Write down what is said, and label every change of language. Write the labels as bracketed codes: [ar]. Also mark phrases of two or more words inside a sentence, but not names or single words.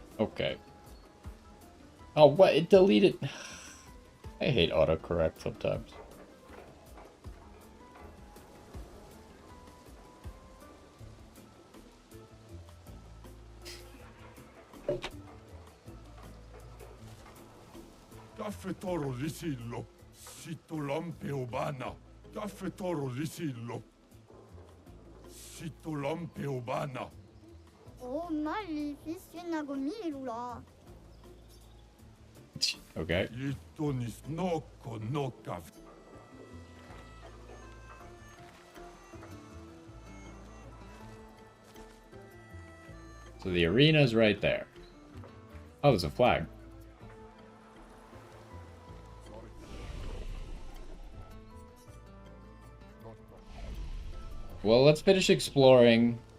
[en] Okay. Oh, what? It deleted... I hate autocorrect sometimes. Caffè toro risillo. Sito lampe obana. Caffè toro risillo. Sito lampe obana. Oh, maleficio nagomilula. Okay. Itonis noko no caff. So the arena's right there. Oh, there's a flag. Well, let's finish exploring.